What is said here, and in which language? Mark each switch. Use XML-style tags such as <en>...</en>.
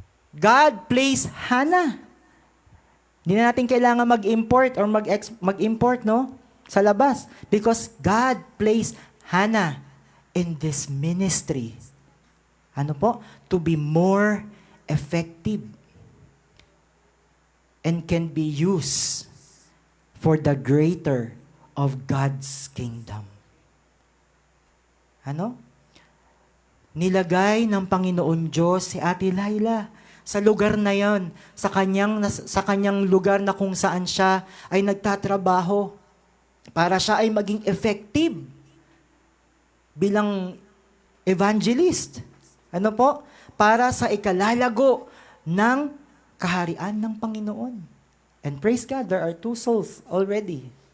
<en>God placed Hannah.</en> <tl>Hindi na natin kailangan mag-import or mag-import sa labas</tl> <en>because God placed Hannah in this ministry. To be more effective and can be used for the greater of God's kingdom.</en> <tl>Nilagay ng Panginoon Diyos si Ate Laila sa lugar na yon, sa kanyang lugar na kung saan siya ay nagtatrabaho para siya ay maging effective bilang evangelist. Para sa ikalalago ng kaharian ng Panginoon.</tl> <en>And praise God, there are 2 souls already.</en>